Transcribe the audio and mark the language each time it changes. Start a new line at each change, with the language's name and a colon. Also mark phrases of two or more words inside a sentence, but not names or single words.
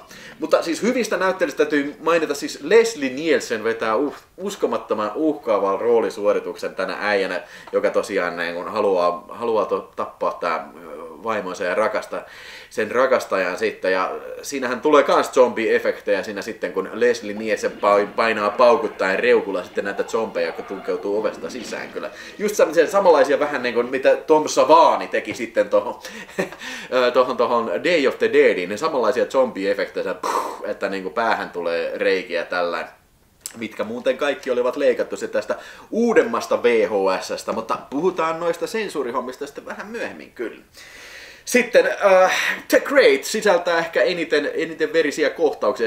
Finnish: Mutta siis hyvistä näyttelyistä täytyy mainita, siis Leslie Nielsen vetää uskomattoman uhkaavan roolisuorituksen tänä äijänä, joka tosiaan niin haluaa tappaa tää vaimonsa ja sen rakastajan sitten. Ja siinähän tulee kans zombie-efektejä siinä sitten, kun Leslie Nielsen painaa paukuttaen reukulla sitten näitä zombeja, jotka tunkeutuu ovesta sisään kyllä. Just samanlaisia vähän niin kuin mitä Tom Savini teki sitten tohon Day of the Deadiin, niin samanlaisia zombie-efektejä, että niin kuin päähän tulee reikiä tällä, mitkä muuten kaikki olivat leikattu se tästä uudemmasta VHS:stä, mutta puhutaan noista sensuurihommista sitten vähän myöhemmin kyllä. Sitten The Great sisältää ehkä eniten verisiä kohtauksia.